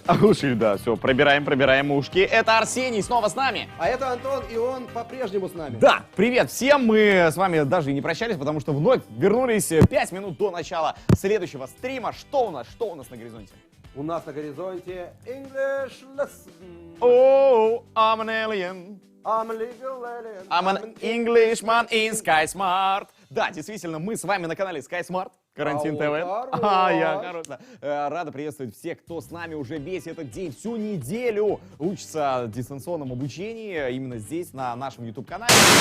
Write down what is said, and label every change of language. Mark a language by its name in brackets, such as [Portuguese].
[Russian] Оглушили, да, все, пробираем ушки. Это Арсений снова с нами. А это Антон, и он по-прежнему с нами. Да, привет всем, мы с вами даже и не прощались, потому что вновь вернулись 5 минут до начала следующего стрима. Что у нас на горизонте? У нас на горизонте English lesson. [English] Oh, I'm an alien. I'm a legal alien. I'm an Englishman in Sky Smart. [Russian] Да, действительно, мы с вами на канале Sky Smart. Карантин ТВ. Я хорош, да. Рада приветствовать всех, кто с нами уже весь этот день, всю неделю учится в дистанционном обучении. Именно здесь, на нашем YouTube-канале.